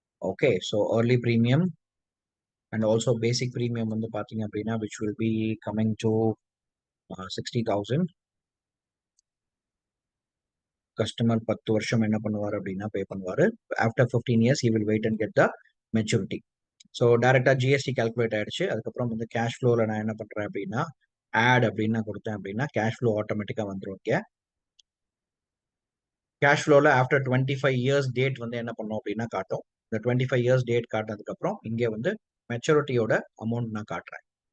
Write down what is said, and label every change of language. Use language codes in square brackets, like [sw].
[en] okay, so early premium and also basic premium [ta] வந்து பார்த்தீங்க அப்படின்னா [en] which will be coming to 60,000. [ta] Customer 10 வருஷம் என்ன பண்ணுவார் அப்படின்னா பே பண்ணுவார். [en] After 15 years he will wait and get the maturity. [ta] So டைரக்டா ஜிஎஸ்டி கால்குலேட் ஆயிடுச்சு. அதுக்கப்புறம் வந்து கேஷ் ஃப்ளோவில் நான் என்ன பண்றேன் அப்படின்னா ஆட் அப்படின்னு நான் கொடுத்தேன் அப்படின்னா கேஷ் ஃப்ளோ ஆட்டோமேட்டிக்காக வந்துடும். ஓகே, கேஷ் ஃப்ளோவில் [en] after 25 years [ta] டேட் வந்து என்ன பண்ணும் அப்படின்னா காட்டும். இந்த 25 years டேட் காட்டினதுக்கப்புறம் இங்கே வந்து மெச்சூரிட்டியோட அமௌண்ட் நான் காட்டுறேன்.